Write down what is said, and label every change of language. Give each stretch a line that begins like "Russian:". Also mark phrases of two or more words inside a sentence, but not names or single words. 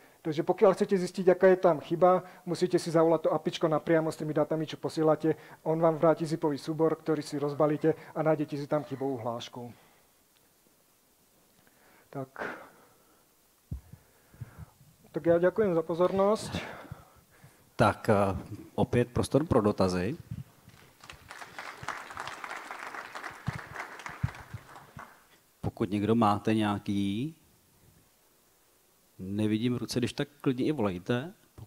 Slovak: Takže pokiaľ chcete zistiť, aká je tam chyba, musíte si zavolať to APIčko napriamo s tými dátami, čo posielate. On vám vráti zipový súbor, ktorý si rozbalíte a nájdete si tam chybovú hlášku. Tak ja ďakujem za pozornosť.
Czech: Tak opět prostor pro dotazy. Pokud někdo máte nějaký, nevidím ruce, když tak klidně i volejte.